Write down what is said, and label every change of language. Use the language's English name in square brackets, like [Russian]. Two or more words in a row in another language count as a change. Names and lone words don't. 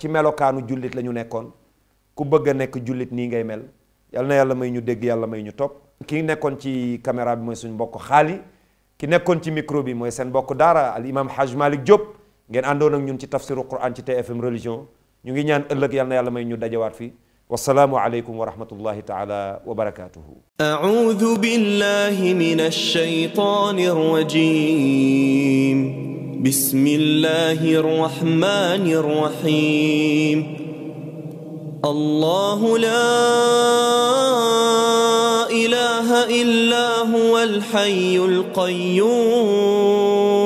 [Wolof] ci melokaanu jullit la ñu nekkoon ku bëgg a nekk jullit nii ngay mel yal na yàlla may ñu dégg yàlla may ñu topp ki nekkoon ci caméra bi mooy suñu mbokk xaali ki nekkoon ci micro bi mooy seen mbokk daara al imam Hajj Malick Diop ngeen àndoon ak ñun ci tafsiru Quran ci TFM religion ñu ngi ñaan ëllëg yal na yàlla may ñu dajawaat fi [Arabic] والسلام عليكم ورحمة الله تعالى وبركاته. أعوذ بالله من الشيطان الرجيم بسم الله الرحمن الرحيم الله لا إله إلا هو الحي القيوم